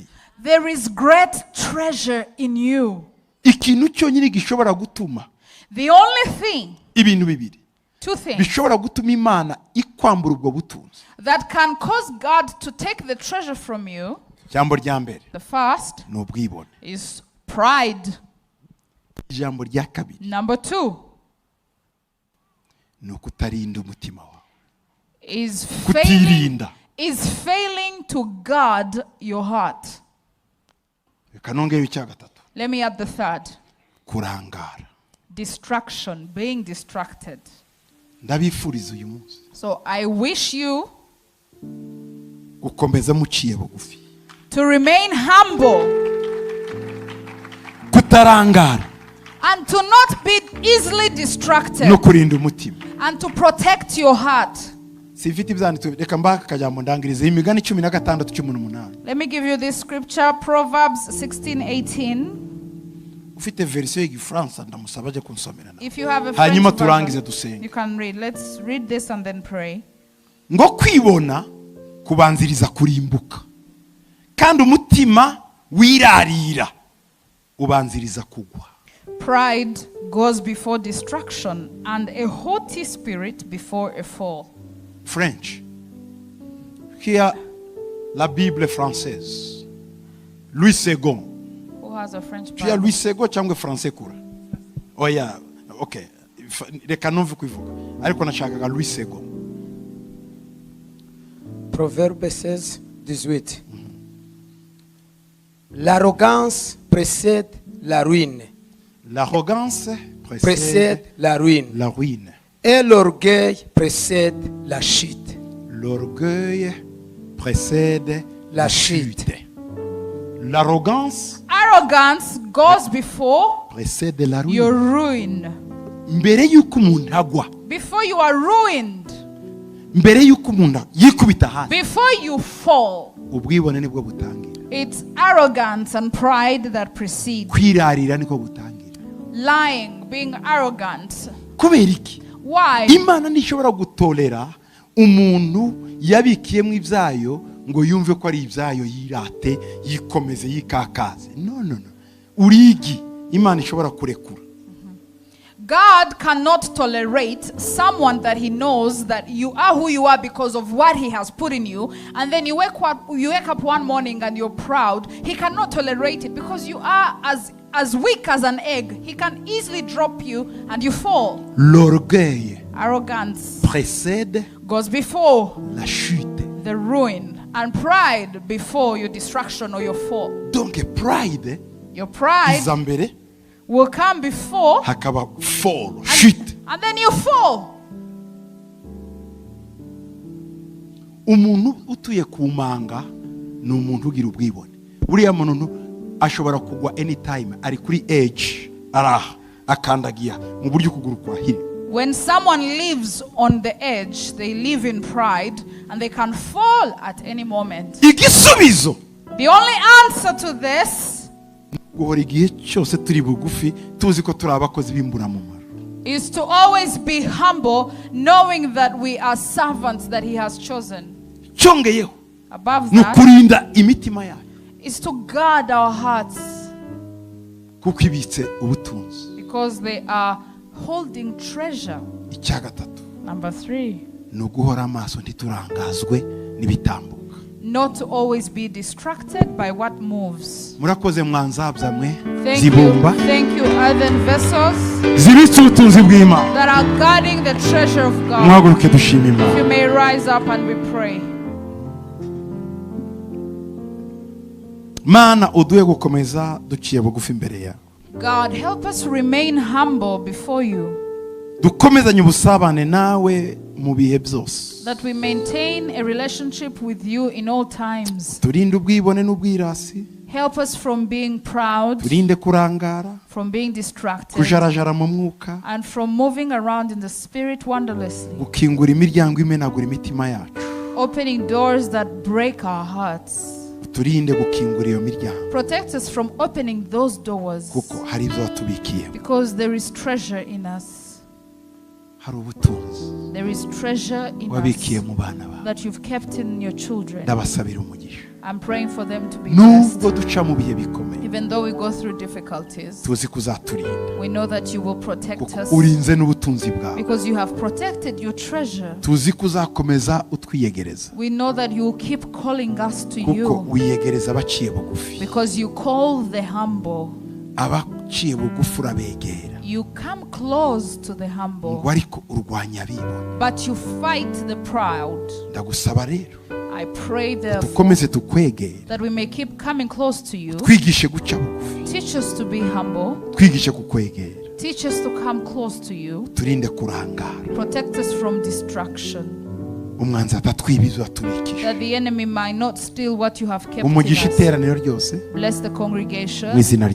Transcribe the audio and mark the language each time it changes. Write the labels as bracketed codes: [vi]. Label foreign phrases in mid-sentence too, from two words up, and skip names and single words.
[en] There is great treasure in you. [rw] ikintu cyonyine gishobora gutuma [en] The only thing, [rw] ibintu bibiri [en] 2 things, [rw] bishobora gutuma Imana ikwambura ubwo butunzi [en] that can cause God to take the treasure from you. [rw] ijambo rya mbere [en] The first [rw] ni ubwibone [en] is pride. [rw] ijambo rya kabiri [en] Number 2 [rw] ni ukutarinda umutima wawe [en] is [rw] kutirinda [en] failing to guard your heart. [rw] reka nongere icya gatatu [en] Let me add the third. [rw] kurangara [en] Distraction, being distracted. [rw] ndabifuriza uyu munsi [en] So I wish you [rw] gukomeza muciye bugufi [en] to remain humble [rw] kutarangara [en] and to not be easily distracted [rw] no kurinda umutima [en] and to protect your heart. [rw] sifite ibyanditswe reka mbaka akajambo ndangirize imigani 16:18 [en] Let me give you this scripture, Proverbs 16:18. [rw] ufite verisiyo y'igifaransa ndamusaba ajye kunsomera nawe [en] If you have a [rw] hanyuma [en] French [rw] turangize [en] version, [rw] dusenge [en] you can read. Let's read this and then pray. [rw] ngo kwibona kubanziriza kurimbuka kandi umutima wirarira ubanziriza kugwa [en] Pride goes before destruction, and a haughty spirit before a fall. French. Here, [fr] la Bible française. Louis II. [en] Who has a French [fr] Tu as [en] Bible? [rw] Louis II cyangwa français kura? Oya, okay. Reka numve kuivuga. Ariko nashakaga Louis II. [fr] Proverbe 16:18. L'arrogance précède la ruine. L'arrogance Précède la ruine. la ruine. Et l'orgueil précède la chute. L'orgueil précède La chute. L'arrogance [en] Arrogance goes before [fr] précède la [en] your [fr] ruine. [en] ruin. [rw] Mbere yuko umuntu agwa, [en] Before you are ruined, [rw] mbere yuko umuntu yikubita hasi, [en] before you fall, [rw] ubwibone nibwo butangira. [en] it's arrogance and pride that precede. [rw] Kwirarira niko gutangira. [en] Lying, being arrogant. [rw] Kubera iki? [en] Why? [rw] Imana ntishobora gutolera umuntu yabikiyemo ibyayo ngo yumve ko ari ibyayo yirate yikomeze yikakaze. [en] No. [rw] Urigi Imana ishobora kurekura. [en] God cannot tolerate someone that he knows that you are who you are because of what he has put in you, and then you wake up one morning and you're proud. He cannot tolerate it because you are as weak as an egg. He can easily drop you and you fall. [fr] L'orgueil, [en] Arrogance [fr] précède [en] goes before [fr] la chute. [en] the ruin, and pride before your destruction or your fall. [fr] Donc pride, [en] Your pride [rw] iza mbere, [en] will come before, [rw] hakaba fall, chute. [en] and then you fall. [rw] Umuntu utuye ku manga ni umuntu ugira ubwibone. Buriya muntu ashobora kugwa anytime, ari kuri edge, araha akandagiya mu buryo kuguru kwahire. [en] When someone lives on the edge, they live in pride and they can fall at any moment. [rw] Igisubizo, [en] The only answer to this [rw] guhora igihe cyose turi bugufi tuzi ko turi abakozi b'imburamumaro. [en] is to always be humble, knowing that we are servants that he has chosen. [rw] Cyongeyeho [en] Above [rw] ni [en] that [rw] ukurinda imitima yayo [en] is to guard our hearts, [rw] kuko ibitse ubutunzi. [en] because they are holding treasure. [rw] Icya gatatu [en] Number 3, [rw] ni uguhora amaso ntiturangazwe n'ibitambuka. [en] not to always be distracted by what moves. [rw] Murakoze mwanzabya mwe [en] Thank [rw] zibumba [en] you, earthen vessels [rw] zibitse ubutunzi bw'Imana. [en] that are guarding the treasure of God. [rw] Mwaguruke dushima [en] You [rw] Imana. [en] may rise up and we pray. [rw] Mana uduhe gukomeza duciye bugufi imbere yawe. [en] God, help us remain humble before you, [rw] Dukomezanye ubusabane nawe mu bihe byose. [en] that we maintain a relationship with you in all times. [rw] Turinde ubwibone n'ubwirasi, [en] Help us from being proud, [rw] turinde kurangara, [en] from being distracted, [rw] kujarajara mu mwuka, [en] and from moving around in the spirit wondrously, [rw] gukingura imiryango imenagura imitima yacu. [en] opening doors that break our hearts. [rw] Turinde gukingura iyo miryango [en] Protect us from opening those doors, [rw] kuko hari ibyo watubikiye. [en] because there is treasure in us. [rw] Hari ubutunzi [en] There is treasure in [rw] wabikiye [en] us [rw] mu bana bawe. [en] that you've kept in your children. [rw] Ndabasabira umugisha. [en] I'm praying for them to be blessed. [rw] Nubwo duca mu bihe bikomeye, [en] Even though we go through difficulties, [rw] tuzi kuzaturinda [en] we know that you will protect [rw] kuko [en] us, [rw] urinze n'ubutunzi bwawe. [en] because you have protected your treasure. [rw] Tuzi kuzakomeza utwiyegereza [en] We know that you will keep calling us to [rw] kuko [en] you, [rw] wiyegereza abaciye bugufi. [en] because you call the humble. [rw] Abaciye bugufi urabegera, [en] You come close to the humble, [rw] ngo ariko urwanya abibona. [en] but you fight the proud. [rw] Ndagusaba rero [en] I pray therefore [rw] dukomeze tukwegere, [en] that we may keep coming close to you. [rw] twigishe guca bugufi, [en] Teach us to be humble. [rw] twigishe kukwegera, [en] Teach us to come close to you. [rw] turinde kurangara, [en] Protect us from distraction, [rw] umwanzi atatwibiza atubikije. [en] that the enemy might not steal what you have kept in [rw] Umugisha [en] us. [rw] iteraniro ryose [en] Bless the [rw] mu [en] congregation. [rw] izina